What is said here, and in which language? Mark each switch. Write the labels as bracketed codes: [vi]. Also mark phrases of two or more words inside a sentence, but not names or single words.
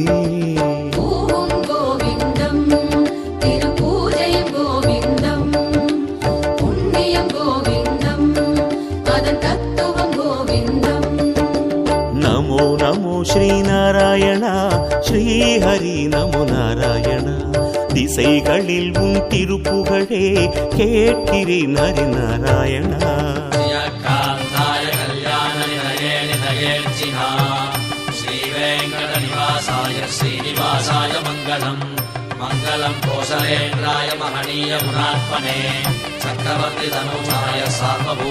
[ta] நமோ நமோ ஸ்ரீநாராயணா ஸ்ரீஹரி நமோ நாராயணா. திசைகளில் உன் திருப்புகழே கேட்கிறேன் ஹரி நாராயணா. [sa] श्रीनिवासाय मङ्गलम् मङ्गलम् कोसलेन्द्राय महनीय गुणात्मने चक्रवर्ति तनूजाय सार्वभौम